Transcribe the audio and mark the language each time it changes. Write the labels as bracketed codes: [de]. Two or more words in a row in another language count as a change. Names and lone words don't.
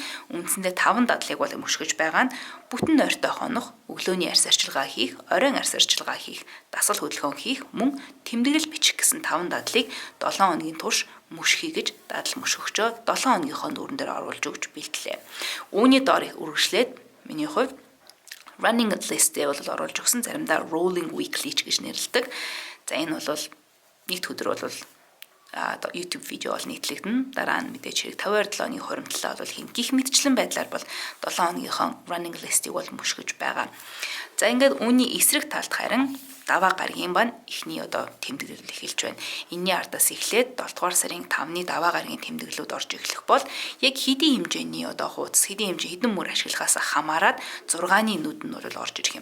[mn] Үндсэндээ 5 дадлыг бол мөшгөж байгаа нь бүтэн нойртой хонох, өглөөний арьс арчилгаа хийх, оройн арьс арчилгаа хийх, дасгал хөдөлгөөн хийх, мөн тэмдэглэл бичих гэсэн 5 дадлыг 7 хоногийн турш мөшхий гэж дадал мөшгөхчөө 7 хоногийнхоо нүүрэн дээр оруулж өгч бэлтлээ. Үүний доор үргэлжлээд миний хувьд [en] running list- [mn] ээ бол оруулж өгсөн. Заримдаа [en] rolling weekly [mn] ч гэж нэрлэдэг. За энэ бол нэг өдөр бол YouTube видео бол нийтлэгдэн. Дараа нь мэдээж хэрэг 52 оны хуримтлалаа бол хийн. Гих мэтчлэн байдлаар бол 7 хоногийнхоо [en] running list- [mn] ийг бол мөшгөж байгаа. За ингээд үүний эсрэг талд харин даваа гарагийн бан эхний тэмдэглэл эхэлж байна. Энэний ардаас эхлээд 7 дугаар сарын 5-ны даваа гарагийн тэмдэглэлүүд орж эхлэх бол яг хэдийн хэмжээний хуудас, хэдийн хэмжээ хэдэн мөр ашиглахаас хамаарат 6-ны нүд нь бол орж ирэх юм.